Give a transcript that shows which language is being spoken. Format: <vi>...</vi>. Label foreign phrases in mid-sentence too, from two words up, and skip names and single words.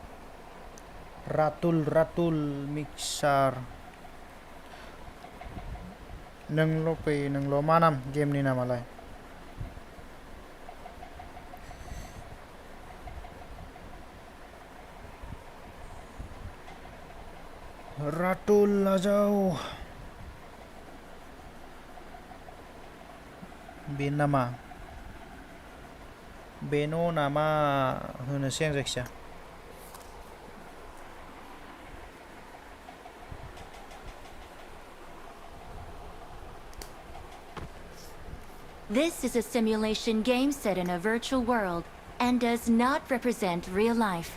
<brx>रातुल मिक्सार नोंल' मा नाम गेमनि नामालाय रातुल आ जाओ बे नामा बेनो नामा होनोसै आं जायखिया</brx> <en>This is a simulation game set in a virtual world and does not represent real life.</en>